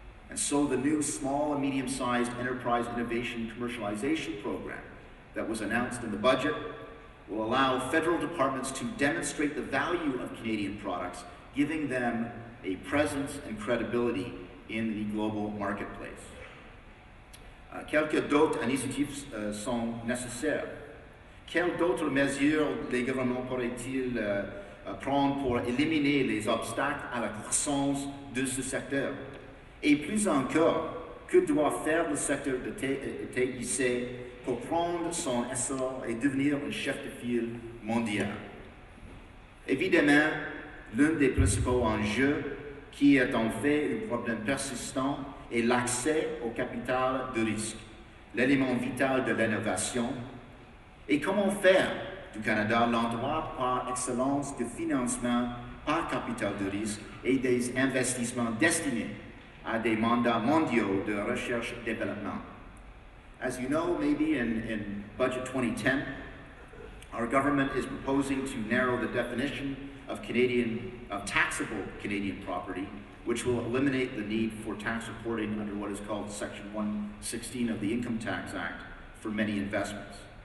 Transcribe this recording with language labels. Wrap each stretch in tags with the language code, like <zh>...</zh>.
<en>And so the new small and medium-sized enterprise innovation commercialization program that was announced in the budget will allow federal departments to demonstrate the value of Canadian products, giving them a presence and credibility in the global marketplace.</en> <fr>Quelques d'autres initiatives sont nécessaires. Quelles d'autres mesures les gouvernements pourraient-ils prendre pour éliminer les obstacles à la croissance de ce secteur? Et plus encore, que doit faire le secteur de TIC pour prendre son essor et devenir un chef de file mondial? Évidemment, l'un des principaux enjeux qui est en fait un problème persistant est l'accès au capital de risque, l'élément vital de l'innovation, et comment faire du Canada l'endroit par excellence de financement par capital de risque et des investissements destinés à des mandats mondiaux de recherche et développement.</fr> <en>As you know, maybe in Budget 2010, our government is proposing to narrow the definition of taxable Canadian property, which will eliminate the need for tax reporting under what is called Section 116 of the Income Tax Act for many investments.</en>